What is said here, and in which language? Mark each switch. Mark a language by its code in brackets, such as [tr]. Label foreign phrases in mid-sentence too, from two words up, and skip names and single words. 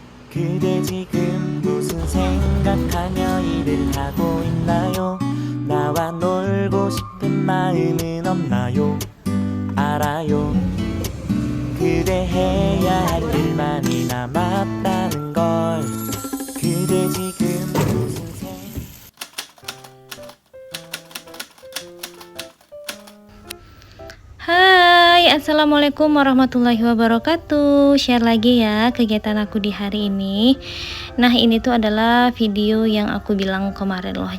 [ko] 그대 지금 무슨 생각하며 일을 하고 있나요? 나와 놀고 싶은 마음은 없나요? 알아요. 그대 해야 할 일 많이 남았다는 걸. 그대 지금 무슨 [ar] Hai, السلام عليكم ورحمة الله وبركاته. [id] Share lagi ya kegiatan aku di hari ini. Nah, ini tuh adalah video yang aku bilang kemarin loh.